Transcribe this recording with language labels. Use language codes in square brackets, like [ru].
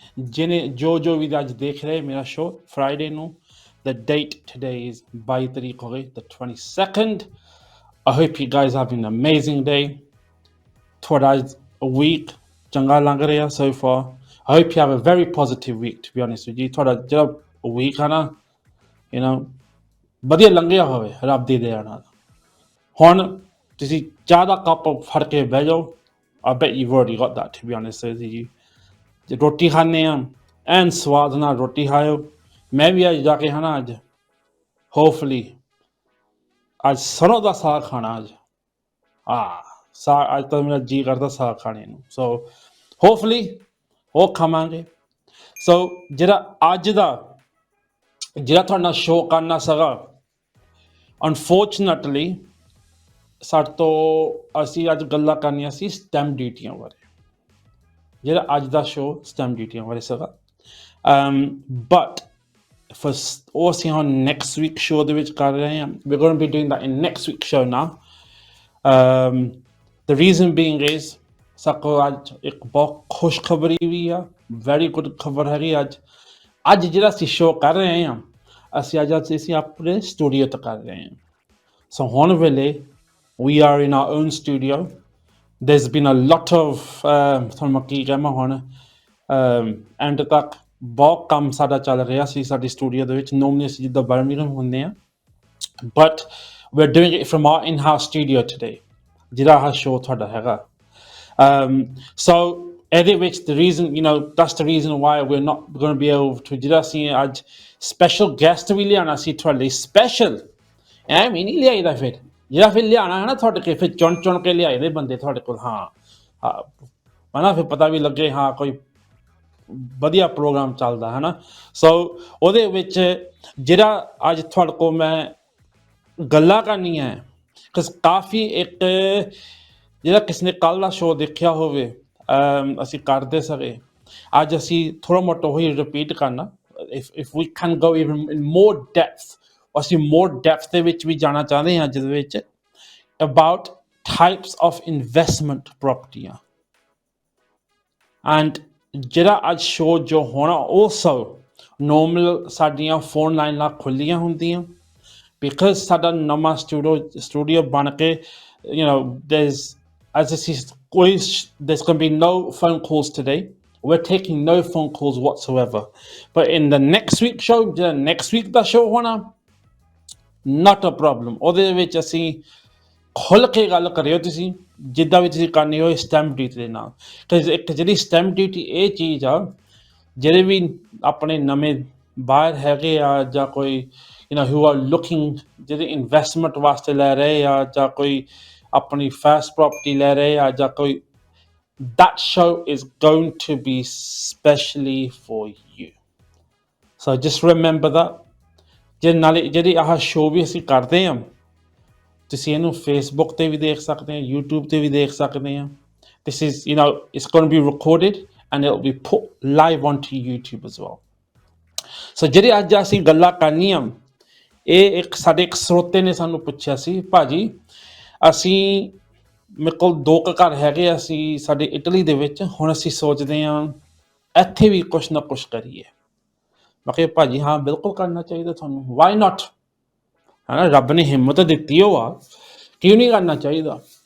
[hi] जो भी आज देख रहे हैं मेरा शो Friday ਨੂੰ. [en] The date today is 22 [pa] ਤਾਰੀਖ ਹੋ ਗਈ, [en] the 22nd. I hope you guys have an amazing day. [pa] ਤੁਹਾਡਾ week ਚੰਗਾ ਲੰਘ ਰਿਹਾ [en] so far. I hope you have a very positive week, to be honest with you. [pa] ਤੁਹਾਡਾ ਜਿਹੜਾ week ਹੈ ਨਾ, [en] you know, [pa] ਵਧੀਆ ਲੰਘਿਆ ਹੋਵੇ ਰੱਬ ਦੀ ਦਇਆ ਨਾਲ. ਹੁਣ ਤੁਸੀਂ ਚਾਹ ਦਾ ਕੱਪ ਫੜ ਕੇ ਬਹਿ ਜਾਓ. [en] I bet you've already got that, to be honest with you. [pa] ਜੇ ਰੋਟੀ ਖਾਂਦੇ ਆ ਐਨ ਸਵਾਦ ਨਾਲ ਰੋਟੀ ਖਾਓ. ਮੈਂ ਵੀ ਅੱਜ ਜਾ ਕੇ ਖਾਣਾ ਅੱਜ ਹੋਪਫੁਲੀ ਅੱਜ ਸਰੋਂ ਦਾ ਸਾਗ ਖਾਣਾ ਅੱਜ. ਸਾਗ ਅੱਜ ਤਾਂ ਮੇਰਾ ਜੀ ਕਰਦਾ ਸਾਗ ਖਾਣੇ ਨੂੰ. ਸੋ ਹੋਪਫੁਲੀ ਉਹ ਖਾਵਾਂਗੇ. ਸੋ ਜਿਹੜਾ ਅੱਜ ਦਾ ਜਿਹੜਾ ਤੁਹਾਡੇ ਨਾਲ ਸ਼ੋਅ ਕਰਨਾ ਸੀਗਾ, ਅਨਫੋਰਚੂਨੇਟਲੀ ਸਾਡੇ ਤੋਂ ਅਸੀਂ ਅੱਜ ਗੱਲਾਂ ਕਰਨੀਆਂ ਸੀ ਸਟੈਂਪ ਡਿਊਟੀਆਂ ਬਾਰੇ. ਜਿਹੜਾ ਅੱਜ ਦਾ ਸ਼ੋਅ ਸਟੈਂਪ ਡਿਊਟੀਆਂ ਬਾਰੇ ਸੀਗਾ, ਬਟ ਫਸਟ ਉਹ ਅਸੀਂ ਹੁਣ ਨੈਕਸਟ ਵੀਕ ਸ਼ੋਅ ਦੇ ਵਿੱਚ ਕਰ ਰਹੇ ਹਾਂ. [en] we're going to be doing that in next week show now. The reason being is [pa] ਸਾਡੇ ਕੋਲ ਅੱਜ ਇੱਕ ਬਹੁਤ ਖੁਸ਼ਖਬਰੀ ਵੀ ਆ, [en] very good [pa] ਖਬਰ ਹੈਗੀ. ਅੱਜ ਜਿਹੜਾ ਅਸੀਂ ਸ਼ੋਅ ਕਰ ਰਹੇ ਹਾਂ ਅਸੀਂ ਅਸੀਂ ਆਪਣੇ ਸਟੂਡੀਓ ਤੋਂ ਕਰ ਰਹੇ ਹਾਂ. ਸੋ ਹੁਣ ਵੇਲੇ [en] we are in our own studio. There's been a lot of [pa] ਤੁਹਾਨੂੰ ਮੈਂ ਕੀ ਕਹਾਂ ਹੁਣ ਐਂਡ ਤੱਕ ਬਹੁਤ ਕੰਮ ਸਾਡਾ ਚੱਲ ਰਿਹਾ ਸੀ ਸਾਡੇ ਸਟੂਡੀਓ ਦੇ ਵਿੱਚ. ਨੋਰਮਲੀ ਅਸੀਂ ਜਿੱਦਾਂ ਬਰਮਿੰਘਮ ਹੁੰਦੇ ਹਾਂ, but [en] we're doing it from our in-house studio today, [pa] ਜਿਹੜਾ ਆਹ ਸ਼ੋਅ ਤੁਹਾਡਾ ਹੈਗਾ. [en] So ਇਹਦੇ ਵਿੱਚ the reason, you know, that's the reason why we're not going to be able to, [pa] ਜਿਹੜਾ ਅਸੀਂ ਅੱਜ ਸਪੈਸ਼ਲ ਗੈਸਟ ਵੀ ਲਿਆਉਣਾ ਸੀ ਤੁਹਾਡੇ ਲਈ. ਸਪੈਸ਼ਲ ਐਵੇਂ ਨਹੀਂ ਲਿਆਈਦਾ, ਜਿਹੜਾ ਫਿਰ ਲਿਆਉਣਾ ਹੈ ਨਾ ਤੁਹਾਡੇ ਕੇ ਫਿਰ ਚੁਣ ਕੇ ਲਿਆਏ ਦੇ ਬੰਦੇ ਤੁਹਾਡੇ ਕੋਲ. ਹੈ ਨਾ, ਫਿਰ ਪਤਾ ਵੀ ਲੱਗੇ ਹਾਂ ਕੋਈ ਵਧੀਆ ਪ੍ਰੋਗਰਾਮ ਚੱਲਦਾ ਹੈ ਨਾ. ਸੋ ਉਹਦੇ ਵਿੱਚ ਜਿਹੜਾ ਅੱਜ ਤੁਹਾਡੇ ਕੋਲ ਮੈਂ ਗੱਲਾਂ ਕਰਨੀਆਂ ਹੈ, ਕਾਫੀ ਇੱਕ ਜਿਹੜਾ ਕਿਸੇ ਨੇ ਕੱਲ੍ਹ ਦਾ ਸ਼ੋਅ ਦੇਖਿਆ ਹੋਵੇ ਅਸੀਂ ਕਰਦੇ ਸੀਗੇ, ਅੱਜ ਅਸੀਂ ਥੋੜ੍ਹਾ ਮੋਟਾ ਉਹੀ ਰਿਪੀਟ ਕਰਨਾ. [en] if we can go even in more depth, ਅਸੀਂ more depth [pa] ਦੇ ਵਿੱਚ ਵੀ ਜਾਣਾ ਚਾਹੁੰਦੇ ਹਾਂ ਜਿਹਦੇ ਵਿੱਚ [en] about types of investment properties. [pa] And ਜਿਹੜਾ ਅੱਜ ਸ਼ੋਅ ਜੋ ਹੋਣਾ also ਨੋਰਮਲ ਸਾਡੀਆਂ ਫੋਨ ਲਾਈਨਾਂ ਖੁੱਲ੍ਹੀਆਂ ਹੁੰਦੀਆਂ ਬਿਕਾਜ਼ ਸਾਡਾ ਨਵਾਂ ਸਟੂਡੀਓ ਬਣ ਕੇ, [en] you know, there's going to be no phone calls today. We're taking no phone calls whatsoever. But in the next week show, next week ਦਾ show ਹੋਣਾ, not a problem. [pa] ਉਹਦੇ ਵਿੱਚ ਅਸੀਂ ਖੁੱਲ੍ਹ ਕੇ ਗੱਲ ਕਰਿਓ ਤੁਸੀਂ ਜਿੱਦਾਂ ਵੀ ਤੁਸੀਂ ਕਰਨੀ ਹੋਏ ਸਟੈਂਪ ਡਿਊਟੀ ਦੇ ਨਾਲ. ਇੱਕ ਜਿਹੜੀ ਸਟੈਂਪ ਡਿਊਟੀ ਇਹ ਚੀਜ਼ ਆ, ਜਿਹੜੇ ਵੀ ਆਪਣੇ ਨਵੇਂ ਬਾਹਰ ਹੈਗੇ ਆ ਜਾਂ ਕੋਈ [en] you know who are looking, [pa] ਜਿਹੜੇ ਇਨਵੈਸਟਮੈਂਟ ਵਾਸਤੇ ਲੈ ਰਹੇ ਆ ਜਾਂ ਕੋਈ ਆਪਣੀ ਫਸਟ ਪ੍ਰੋਪਰਟੀ ਲੈ ਰਹੇ ਆ ਜਾਂ ਕੋਈ, [en] that show is going to be specially for you. So just remember that. [pa] ਨਾਲੇ ਜਿਹੜੀ ਆਹ ਸ਼ੋਅ ਵੀ ਅਸੀਂ ਕਰਦੇ ਹਾਂ ਤੁਸੀਂ ਇਹਨੂੰ ਫੇਸਬੁੱਕ 'ਤੇ ਵੀ ਦੇਖ ਸਕਦੇ ਹਾਂ, YouTube 'ਤੇ ਵੀ ਦੇਖ ਸਕਦੇ ਹਾਂ. [en] This is, you know, it's going to be recorded and it will be put live onto YouTube as well. [pa] So ਜਿਹੜੇ ਅੱਜ ਅਸੀਂ ਗੱਲਾਂ ਕਰਨੀਆਂ, ਇਹ ਇੱਕ ਸਾਡੇ ਇੱਕ ਸਰੋਤੇ ਨੇ ਸਾਨੂੰ ਪੁੱਛਿਆ ਸੀ, ਭਾਜੀ ਅਸੀਂ ਮੇਰੇ ਕੋਲ 2 ਘਰ ਹੈਗੇ ਅਸੀਂ ਸਾਡੇ ਇਟਲੀ ਦੇ ਵਿੱਚ, ਹੁਣ ਅਸੀਂ ਸੋਚਦੇ ਹਾਂ ਇੱਥੇ ਵੀ ਕੁਛ ਨਾ ਕੁਛ ਕਰੀਏ. ਮੈਂ ਕਿਹਾ ਭਾਜੀ ਹਾਂ ਬਿਲਕੁਲ ਕਰਨਾ ਚਾਹੀਦਾ ਤੁਹਾਨੂੰ, [en] why not, [pa] ਹੈ ਨਾ, ਰੱਬ ਨੇ ਹਿੰਮਤ ਦਿੱਤੀ ਉਹ ਆ, ਕਿਉਂ ਨਹੀਂ ਕਰਨਾ ਚਾਹੀਦਾ.